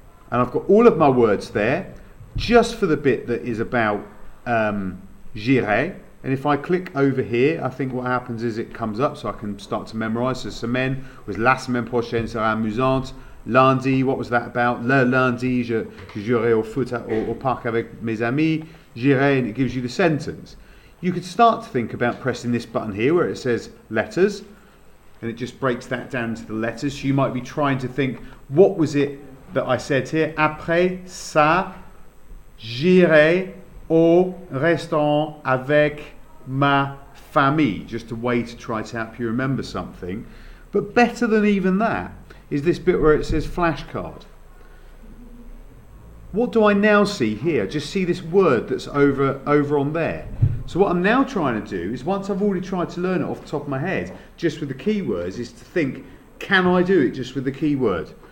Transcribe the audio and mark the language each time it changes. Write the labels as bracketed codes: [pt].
[en] And I've got all of my words there, just for the bit that is about j'irai. And if I click over here, I think what happens is it comes up, so I can start to memorize. So semaine was [fr] la semaine prochaine sera amusante. [en] Lundi, what was that about? [fr] Le lundi, je jouerai au foot au parc avec mes amis. [en] J'irai, and it gives you the sentence. You could start to think about pressing this button here where it says letters, and it just breaks that down into the letters. So you might be trying to think, what was it that I said here? [fr] Après ça, j'irai au restaurant avec ma famille. [en] Just a way to try to help you remember something. But better than even that is this bit where it says flashcard. What do I now see here? Just see this word that's over on there. So what I'm now trying to do is, once I've already tried to learn it off the top of my head, just with the keywords, is to think, can I do it just with the keyword?